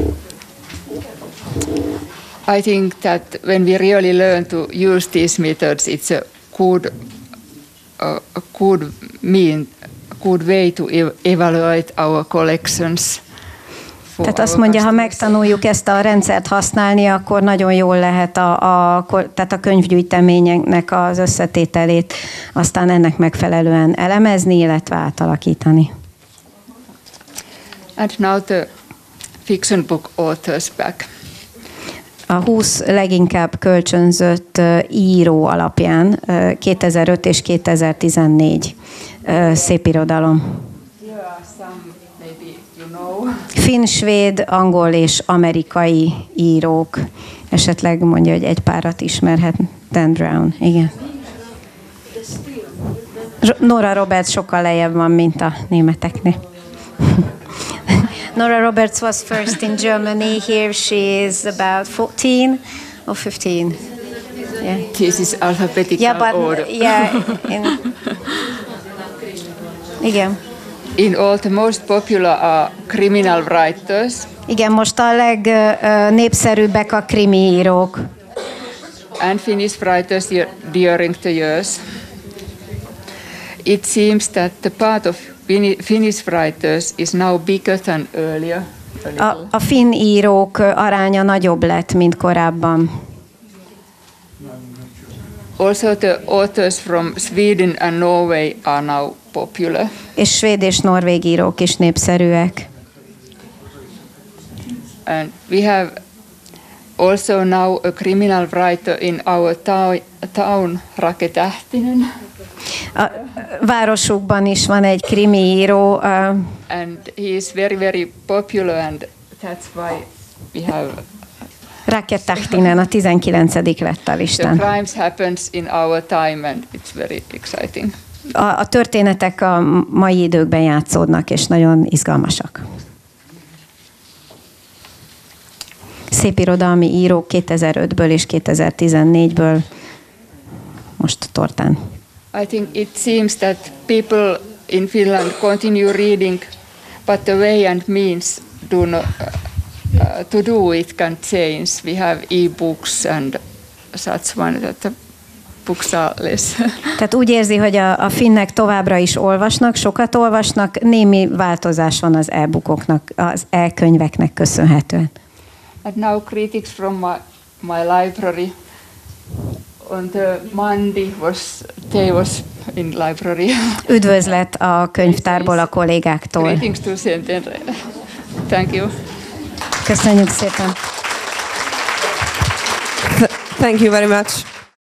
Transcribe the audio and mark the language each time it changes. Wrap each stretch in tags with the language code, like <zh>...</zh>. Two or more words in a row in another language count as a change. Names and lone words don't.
<en>I think that when we really learn to use these methods, it's a good way to evaluate our collections.</en> <hu>Tehát azt mondja, ha megtanuljuk ezt a rendszert használni, akkor nagyon jól lehet tehát a könyvgyűjteményeknek az összetételét aztán ennek megfelelően elemezni, illetve átalakítani.</hu> <en>And now the fiction book authors back.</en> <hu>A 20 leginkább kölcsönzött író alapján 2005 és 2014 szépirodalom. Finn, svéd, angol és amerikai írók. Esetleg mondja, hogy egy párat ismerhet. Dan Brown, igen. Nora Roberts sokkal lejjebb van, mint a németeknél.</hu> <en>Nora Roberts was first in Germany. Here she is about 14 or 15. Yeah. This is alphabetical order. Yeah. Igen. In all, the most popular criminal writers.</en> <hu>Igen, most a legnépszerűbbek a krimi írók.</hu> <en>And Finnish writers during the years. It seems that the part of Finnish writers is now bigger than earlier.</en> <hu>A finn írók aránya nagyobb lett, mint korábban.</hu> <en>Also the authors from Sweden and Norway are now popular.</en> <hu>És svéd és norvég írók is népszerűek.</hu> <en>And we have also now a criminal writer in our town, Rake Tähtinen.</en> <hu>A városukban is van egy krimi író.</hu> <en>And he is very, very popular, and that's why we have...</en> <hu>Rake Tähtinen a 19. lett a listán.</hu> <en>The crimes happens in our time, and it's very exciting.</en> <hu>A történetek a mai időkben játszódnak, és nagyon izgalmasak. Szépirodalmi írók 2005-ből és 2014-ből most tortán.</hu> <en>I think it seems that people in Finland continue reading, but the way and means to do it can change. We have e-books and such one that the books are less.</en> <hu>Tehát úgy érzi, hogy a finnek továbbra is olvasnak, sokat olvasnak, némi változás van az e-bookoknak, az e-könyveknek köszönhetően.</hu> <en>And now critics from my library on the Monday they was in library.</en> <hu>Üdvözlet a könyvtárból a kollégáktól.</hu> <en>Greetings to Szentendre. Thank you.</en> <hu>Köszönjük szépen.</hu> <en>Thank you very much.</en>